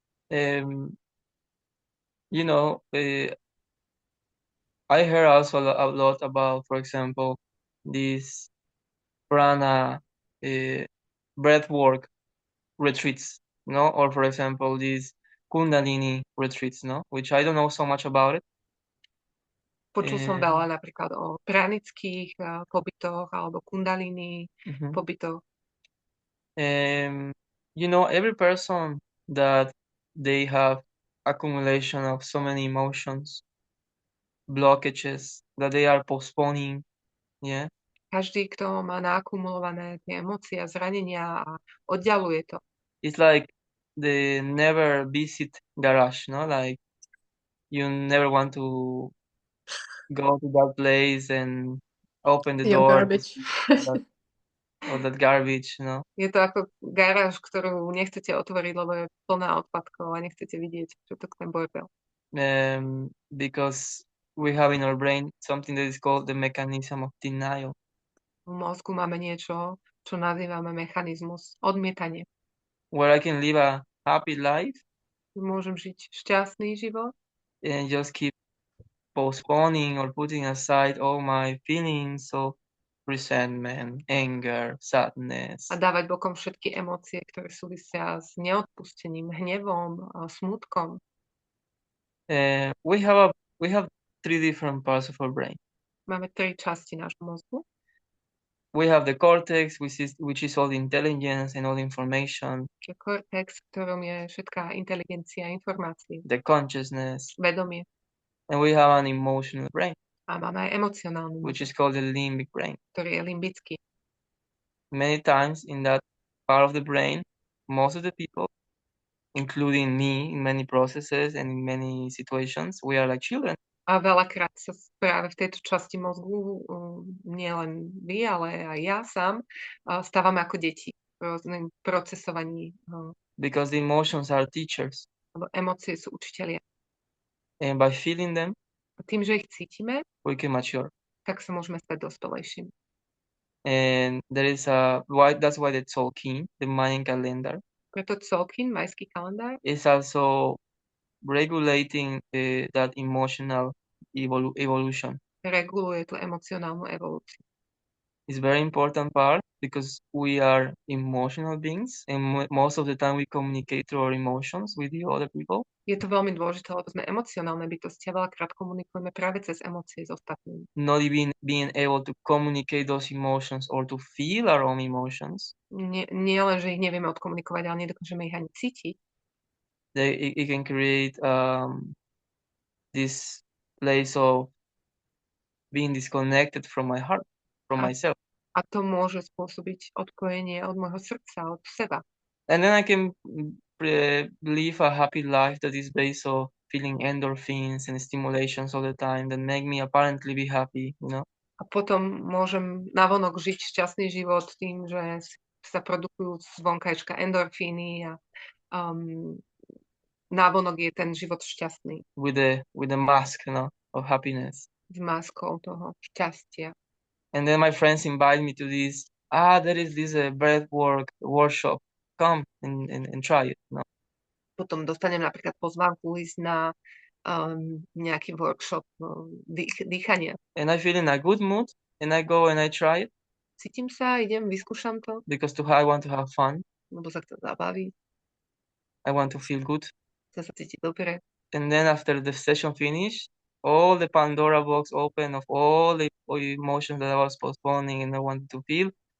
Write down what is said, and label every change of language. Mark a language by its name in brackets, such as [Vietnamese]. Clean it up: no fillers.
[English] You know, I heard also a lot about, for example, these prana breathwork retreats, no, or for example, these kundalini retreats, no, which I don't know so much about it. [Slovak] Počul som veľa napríklad o pranických pobytoch alebo kundalini Mhm. pobytoch. [English] You know, every person that they have accumulation of so many emotions, blockages that they are postponing, yeah. [Slovak] Každý, kto má naakumulované tie emócie a zranenia a oddialuje to. [English] It's like the never visit garage, no? Like you never want to go to that place and open the Your door garbage. or that garbage, no? [Slovak] Je to ako garáž, ktorú nechcete otvoriť, lebo je plná odpadkov a nechcete vidieť, čo to ten bordel. [English] Because we have in our brain something that is called the mechanism of denial. [Slovak] V mozgu máme niečo, čo nazývame mechanizmus odmietanie. [English] Where I can live a happy life [Slovak] Môžem žiť šťastný život [English] and just keep postponing or putting aside all my feelings of resentment, anger, sadness. [Slovak] a dávať bokom všetky emócie, ktoré súvisia s neodpustením, hnevom, smútkom. [English] We have 3 different parts of our brain. [Slovak] Máme 3 časti nášho mozgu. [English] We have the cortex, which is all the intelligence and all the information, [Slovak] Je kortex, v ktorom je všetká inteligencia, informácie, [English] the consciousness, [Slovak] vedomie. [English] and we have an emotional brain, [Slovak] A máme aj emocionálny [English] which [Slovak] mozog, [English] is called the limbic brain. [Slovak] ktorý je limbický. [English] Many times in that part of the brain, most of the people, including me in many processes and in many situations, we are like children. [Slovak] A veľakrát sa práve v tejto časti mozgu, nie len vy, ale aj ja sám, stávame ako deti v rôznym procesovaní, [English] Because the emotions are teachers. [Slovak] lebo emócie sú učitelia. [English] And by feeling them, [Slovak] A tým, že ich cítime, [English] we can mature. [Slovak] tak sa môžeme stať dospelejšími. [English] And that's why the Tzolk'in, the Mayan calendar, [Slovak] Preto Tzolk'in, majský kalendár, [English] is also regulating that emotional evolution. [Slovak] reguluje tú emocionálnu evolúciu. [English] It's very important part because we are emotional beings and most of the time we communicate through our emotions with the other people. [Slovak] Je to veľmi dôležité, lebo sme emocionálne bytosti a veľakrát komunikujeme práve cez emócie s ostatnými. [English] Not even being able to communicate those emotions or to feel our own emotions. [Slovak] Nie len, že ich nevieme odkomunikovať, ale nedokážeme ich ani cítiť. [English] It can create this place of being disconnected from my heart, from myself. [Slovak] A to môže spôsobiť odpojenie od môjho srdca, od seba. [English] And then I can live a happy life that is based on feeling endorphins and stimulations all the time that make me apparently be happy, you know. [Slovak] A potom môžem navonok žiť šťastný život tým, že sa produkujú z vonkajška endorfíny a navonok je ten život šťastný. [English] With the mask, you know, of happiness. [Slovak] S maskou toho šťastia. [English] And then my friends invite me to this. There is this breathwork workshop. Come and try it. No? [Slovak] Potom dostanem napríklad pozvánku ísť na nejaký workshop dýchania. [English] And I feel in a good mood, and I go and I try it. [Slovak] Cítim sa, idem, vyskúšam to. [English] Because I want to have fun. [Slovak] Lebo sa chcem zabaviť. [English] I want to feel good. [Slovak] Chcem sa cítiť dobre. [English] And then after the session finished, all the Pandora box open of all the emotions that I was postponing and I wanted to feel.